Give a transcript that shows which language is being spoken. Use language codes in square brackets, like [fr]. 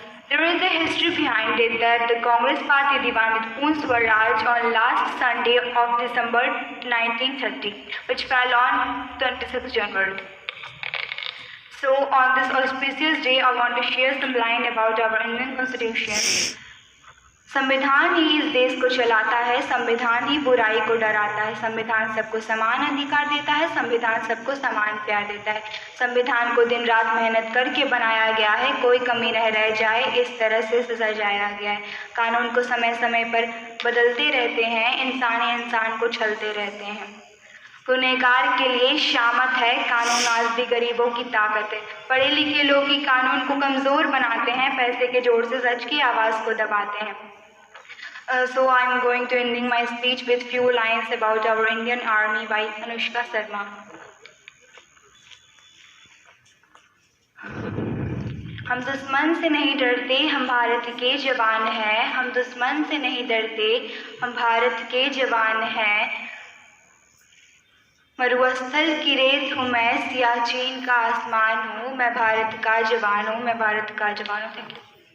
[en] There is a history behind it that the Congress Party demanded Poon Swaraj on last Sunday of December 1930, which fell on 26 January. So on this auspicious day, I want to share some line about our Indian Constitution. [hi] संविधान ही इस देश को चलाता है, संविधान ही बुराई को डराता है, संविधान सबको समान अधिकार देता है, संविधान सबको समान प्यार देता है। संविधान को दिन रात मेहनत करके बनाया गया है, कोई कमी न रह जाए इस तरह से सजाया गया है। कानून को समय समय पर बदलते रहते हैं, इंसान को छलते रहते हैं। गुनहगार के लिए शामत है कानून, आज भी गरीबों की ताकत है। पढ़े लिखे लोग ही कानून को कमज़ोर बनाते हैं, पैसे के जोर से सच की आवाज़ को दबाते हैं। [en] So I am going to ending my speech with few lines about our Indian Army by Anushka Sharma. [hi] हम दुश्मन से नहीं डरते, हम भारत के जवान हैं। हम दुश्मन से नहीं डरते, हम भारत के जवान हैं। मरुस्थल की रेत हूँ मैं, सियाचिन का आसमान हूँ, मैं भारत का जवान हूँ, मैं भारत का जवान हूँ। [en] Thank you.